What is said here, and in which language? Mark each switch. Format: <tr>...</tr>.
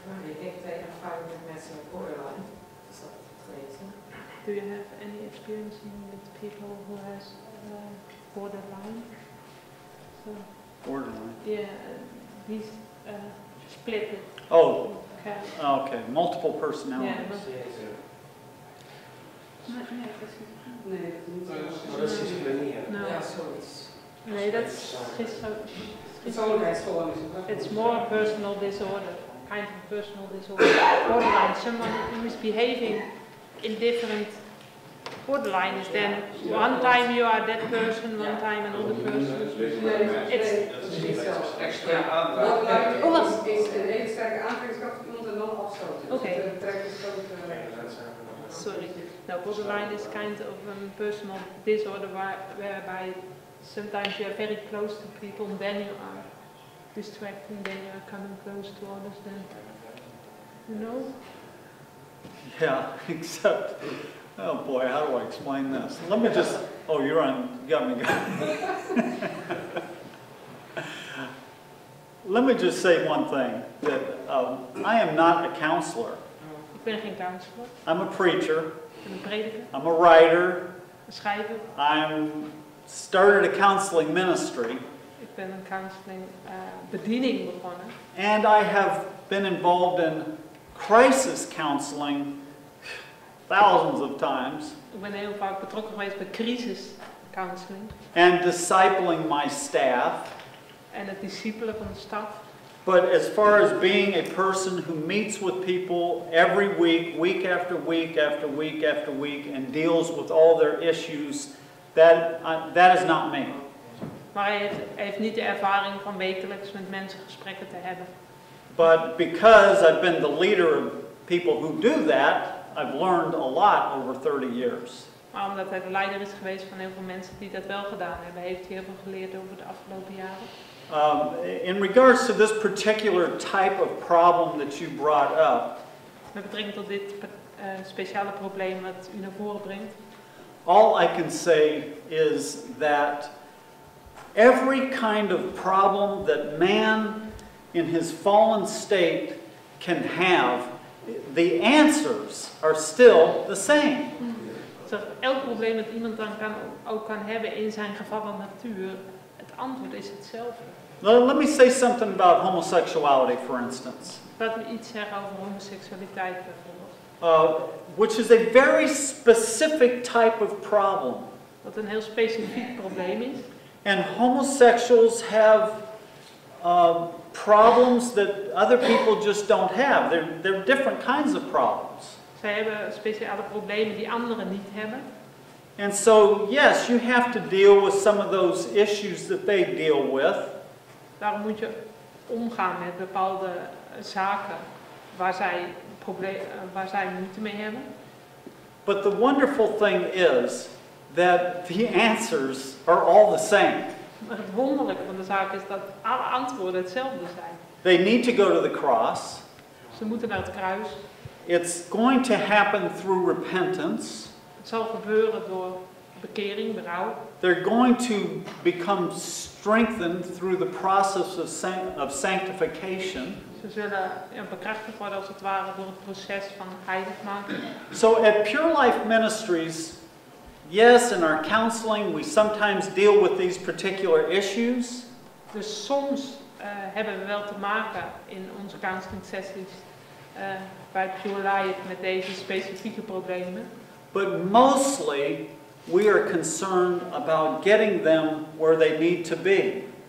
<nl>Ik tegen ervaring met mensen met borderline. Is dat gelezen?</nl> <en>Do you have any experience with people who has borderline? So, Borderline. yeah, these split it. Oh, okay. Multiple personalities. Yeah,</en> <nl>Nee, dat is schizofrenie.</nl> <en>no.</en> <nl>Ja, zoiets. Nee, dat is Persoonlijkheidsstoornis.</nl> <en>It's more a personal disorder, kind of personal disorder. Borderline, someone who is behaving in different. Borderline is then one time you are that person, one time another person. It's</en> <nl>Extreem aandacht. Borderline is een hele sterke aantrekkingskracht op iemand en dan afstoten.</nl> <en>Okay.</en> <nl>Dus sorry.</nl> <en>No, borderline is kind of a personal disorder whereby sometimes you are very close to people and then you are distracting, then you are coming close to others, then, you know? Yeah, except, oh boy, how do I explain this? Let me just, oh, you got me going. Let me just say one thing, that I am not a counselor.</en> <nl>Ik ben geen counselor.</nl> <en>I'm a preacher.</en> <nl>Ik ben een prediker.</nl> <en>I'm a writer.</en> <nl>Een schrijver.</nl> <en>I'm started a counseling ministry.</en> <nl>Ik ben een counseling bediening begonnen.</nl> <en>And I have been involved in crisis counseling thousands of times.</en> <nl>Ik ben heel vaak betrokken geweest bij crisis counseling.</nl> <en>And discipling my staff.</en> <nl>En het discipelen van de staf.</nl> <en>But as far as being a person who meets with people every week, week after week after week after week, and deals with all their issues, that is not me.</en> <nl>Maar hij heeft niet de ervaring van wekelijks met mensen gesprekken te hebben.</nl> <en>But because I've been the leader of people who do that, I've learned a lot over 30 years.</en> <nl>Maar omdat hij de leider is geweest van heel veel mensen die dat wel gedaan hebben, heeft hij heel veel geleerd over de afgelopen jaren.</nl> <en>In regards to this particular type of problem that you brought up,</en> <nl>met betrekking tot dit speciale probleem wat u naar voren brengt,</nl> <en>all I can say is that every kind of problem that man in his fallen state can have, the answers are still the same.</en> <nl>Dus elk probleem dat iemand dan ook kan hebben in zijn gevallen natuur, het antwoord is hetzelfde.</nl> <en>Let me say something about homosexuality, for instance,</en> <nl>Laat me iets zeggen over homoseksualiteit bijvoorbeeld.</nl> <en>which is a very specific type of problem.</en> <nl>Wat een heel specifiek probleem is.</nl> <en>And homosexuals have problems that other people just don't have. They're different kinds of problems.</en> <nl>Zij hebben speciale problemen die anderen niet hebben.</nl> <en>And so, yes, you have to deal with some of those issues that they deal with.</en> <nl>Daarom moet je omgaan met bepaalde zaken waar zij moeite mee hebben.</nl> <en>But the wonderful thing is that the answers are all the same.</en> <nl>Maar het wonderlijke van de zaak is dat alle antwoorden hetzelfde zijn.</nl> <en>They need to go to the cross.</en> <nl>Ze moeten naar het kruis.</nl> <en>It's going to happen through repentance.</en> <nl>Het zal gebeuren door bekering, berouw.</nl> <en>They're going to become strengthened through the process of sanctification.</en> <nl>Ze zullen bekrachtigd worden als het ware door het proces van heilig maken.</nl> <en>So at Pure Life Ministries, yes, in our counseling we sometimes deal with these particular issues.</en> <nl>Dus soms hebben we wel te maken in onze counseling sessies bij Pure Life met deze specifieke problemen.</nl> <en>But mostly we are concerned about getting them where they need to be.</en>